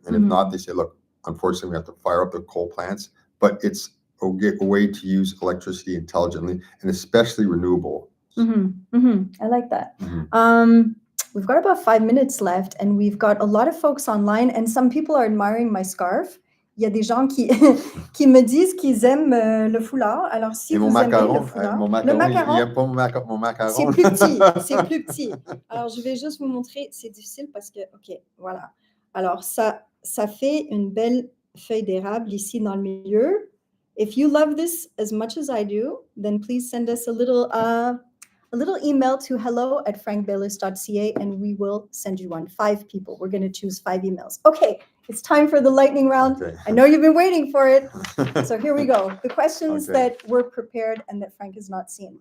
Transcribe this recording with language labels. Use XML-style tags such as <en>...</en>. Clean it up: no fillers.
<en>And if not, they say, look, unfortunately, we have to fire up the coal plants, but it's a way to use electricity intelligently, and especially renewable. I like that. We've got about 5 minutes left, and we've got a lot of folks online, and some people are admiring my scarf.</en> <fr>Il y a des gens qui, qui me disent qu'ils aiment le foulard. Alors, si vous aimez le foulard, le macaron, il aime pas mon macaron. c'est plus petit, c'est plus petit. Alors, je vais juste vous montrer, c'est difficile parce que, OK, voilà. Alors, ça fait une belle feuille d'érable ici dans le milieu.</fr> <en>If you love this as much as I do, then please send us a little email to hello@frankbaylis.ca, and we will send you one. 5 people. We're going to choose 5 emails. Okay, it's time for the lightning round. Okay. I know you've been waiting for it. So here we go. The questions that were prepared and that Frank has not seen.</en>